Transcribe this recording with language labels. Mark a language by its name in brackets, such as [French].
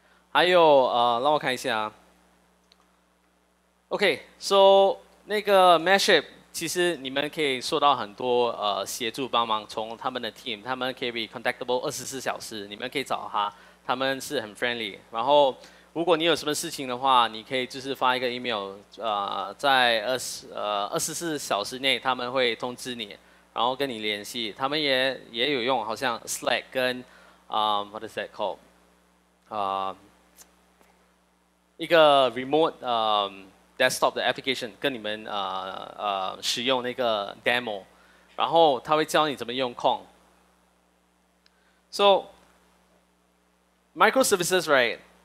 [Chinese] 还有让我看一下 ， [English] OK，so [Chinese] 那个 Mashape， 其实你们可以受到很多协助帮忙，从他们的 team， 他们可以 [English] be contactable [Chinese] 24小时，你们可以找他。他们是很 friendly， 然后如果你有什么事情的话，你可以就是发一个 email， 在24小时内他们会通知你，然后跟你联系。他们也有用，好像 Slack 跟 [English] what is that called？ [Chinese] 一个 remote desktop 的 application 跟你们使用那个 demo， 然后他会教你怎么用 Kong。 [English] So Microservices, right?